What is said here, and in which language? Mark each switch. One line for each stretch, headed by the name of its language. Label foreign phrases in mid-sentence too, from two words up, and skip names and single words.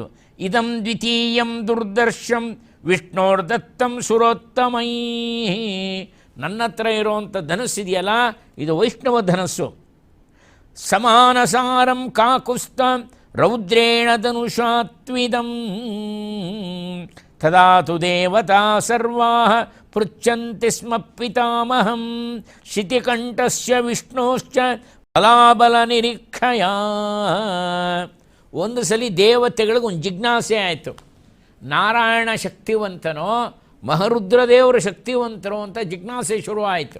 Sanskrit: ಇದಂ ದ್ವಿತೀಯಂ ದುರ್ದರ್ಶಂ ವಿಷ್ಣೋರ್ದತ್ತಂ ಸುರೋತ್ತಮೈ.
Kannada: ನನ್ನ ಹತ್ರ ಇರುವಂಥ ಧನಸ್ಸಿದೆಯಲ್ಲ, ಇದು ವೈಷ್ಣವ ಧನಸ್ಸು.
Sanskrit: ಸಮಾನಸಾರಂ ಕಾಕುಸ್ತ ರೌದ್ರೇಣ ಧನುಷಾತ್ವಿದಂ ತದಾ ತು ದೇವತಾ ಸರ್ವಾ ಪೃಚ್ಛಂತಿ ಸ್ಮ ಪಿತಾಮಹಂ ಶಿತಿಕಂಠಸ್ಯ ವಿಷ್ಣೋಶ್ಚ ಬಲಾಬಲ ನಿರೀಕ್ಷಯ.
Kannada: ಒಂದು ಸಲ ದೇವತೆಗಳಿಗೆ ಒಂದು ಜಿಜ್ಞಾಸೆ ಆಯಿತು, ನಾರಾಯಣ ಶಕ್ತಿವಂತನೋ ಮಹರುದ್ರದೇವರು ಶಕ್ತಿವಂತರೋ ಅಂತ ಜಿಜ್ಞಾಸೆ ಶುರುವಾಯಿತು.